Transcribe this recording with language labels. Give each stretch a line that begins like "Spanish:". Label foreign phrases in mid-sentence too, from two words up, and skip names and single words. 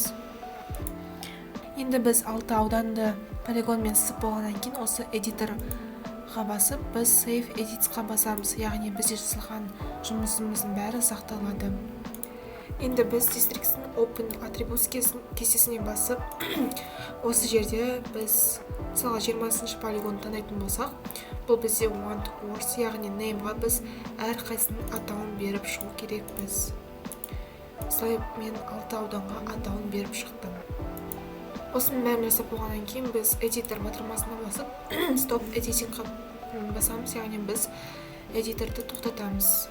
Kazakh: Енді біз 6 ауданды полигонмен сызып болғаннан кейін осы эдиторға басып, біз
English: Save Edits'қа
Kazakh: басамыз, яғни бізде жасалған жұмысымыздың бәрі сақталады. Енді біз Districts'ın
English: Open Attributes
Kazakh: кестесіне басып, осы жерде біз мысалға 20-шы полигонды таңдайтын болсақ, бұл бізде
English: one to worst,
Kazakh: яғни name'ға біз әрқайсының атауын беріп шығу керекпіз. Осылай мен 6 ауданға атауын беріп шықтым. Осының бәрін жасап болғаннан кейін біз эдитор батырмасына басып,
English: Stop Editing'ға
Kazakh: басамыз, яғни біз эдиторды тоқтатамыз.